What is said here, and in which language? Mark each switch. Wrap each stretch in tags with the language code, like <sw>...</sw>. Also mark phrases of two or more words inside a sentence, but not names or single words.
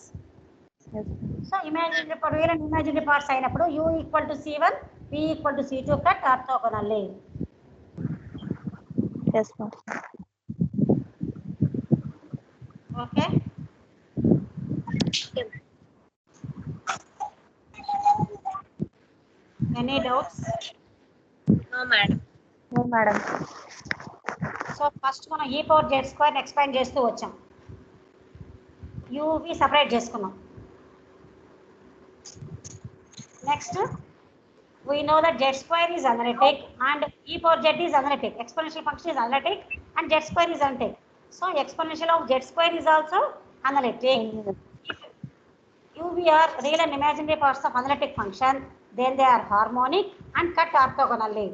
<en>so imaginary part real and imaginary parts అయినప్పుడు u equal to c1 v equal to c2 cut orthogonally. Yes, ma'am. okay. any doubts? No, madam. No, madam.</en> <te>సో</te> <en>first</en> <te>మనం</te> <en>e power z square expand</en> <te>చేస్తూ వచ్చాం. uv సపరేట్ చేసుకున్నాం.</te> <en>next we know that z square is analytic and e power z is analytic. Exponential function is analytic and z square is analytic. So exponential of z square is also analytic. If uv are real and imaginary parts of analytic function, then they are harmonic and cut orthogonally.</en>